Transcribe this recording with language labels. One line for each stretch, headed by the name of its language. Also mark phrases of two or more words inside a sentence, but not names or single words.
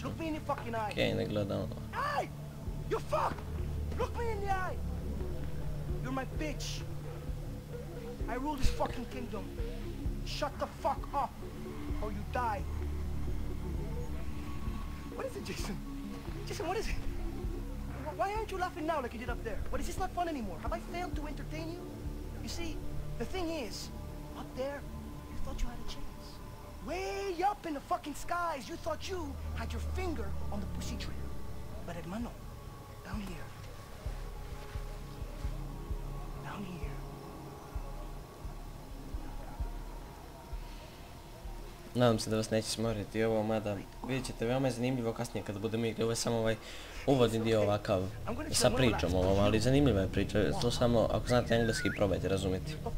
Bosnian: Okej, ne gledamo.
English: You're my bitch. I rule this fucking kingdom. Shut the fuck up, or you die. What is it, Jason? Jason, what is it? Why aren't you laughing now like you did up there? What, is this not fun anymore? Have I failed to entertain you? You see, the thing is, up there, you thought you had a chance. Way up in the fucking skies, you thought you had your finger on the pussy trigger. But hermano, down here,
Bosnian: Nadam se da vas neće smoriti ovo, mada vidjet ćete, veoma je zanimljivo kasnije kada budemo igli. Ovo je samo ovaj uvodni dio ovakav sa pričom ovom, ali zanimljiva je priča, to samo ako znate engleski probajte razumjeti.